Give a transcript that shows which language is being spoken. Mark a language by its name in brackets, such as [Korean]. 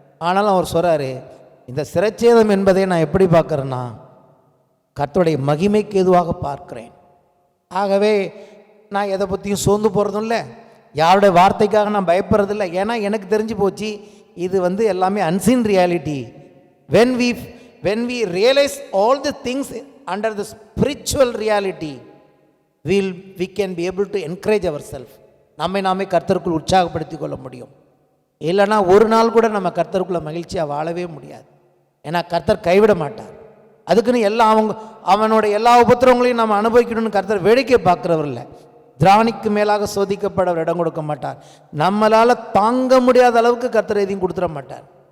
[Tamil] ஆனாலும் அவர் சொல்கிறாரு, இந்த சிரச்சேதம் என்பதை நான் எப்படி பார்க்குறேன்னா கர்த்தருடைய மகிமைக்கு எதுவாக பார்க்கிறேன். ஆகவே நான் எதை பற்றியும் சோர்ந்து போகிறதும் இல்லை, யாருடைய வார்த்தைக்காக நான் பயப்படுறதில்லை. ஏன்னா எனக்கு தெரிஞ்சு போச்சு இது எல்லாமே unseen reality. [English] when we realize all the things under the spiritual reality, we can be able to encourage ourselves. [Tamil] நாமே கர்த்தருக்குள் உற்சாகப்படுத்தி கொள்ள முடியும். இல்லைனா ஒரு நாள் கூட நம்ம கர்த்தருக்குள்ள மகிழ்ச்சியாக வாழவே முடியாது. ஏன்னா கர்த்தர் கைவிட மாட்டார். அதுக்குன்னு அவனோட எல்லா உபத்திரவங்களையும் நம்ம அனுபவிக்கணும்னு கர்த்தர் வேடிக்கை பார்க்குறவர் இல்லை. திராணிக்கு மேலாக சோதிக்கப்பட அவர் இடம் கொடுக்க மாட்டார். நம்மளால் தாங்க முடியாத அளவுக்கு கர்த்தர் எதையும் கொடுத்துட மாட்டார்.